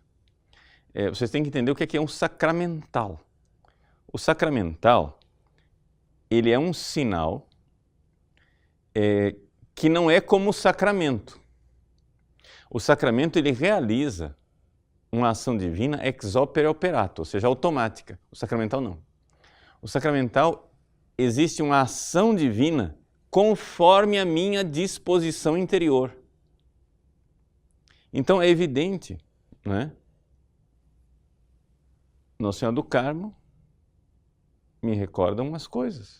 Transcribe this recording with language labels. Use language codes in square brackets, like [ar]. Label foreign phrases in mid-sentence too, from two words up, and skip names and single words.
[pt] Vocês têm que entender o que é um sacramental. O sacramental, ele é um sinal que não é como o sacramento. O sacramento, ele realiza uma ação divina [la] ex opere operato, [pt] ou seja, automática. O sacramental não. O sacramental, existe uma ação divina conforme a minha disposição interior. Então é evidente, né? Nossa Senhora do Carmo me recorda umas coisas.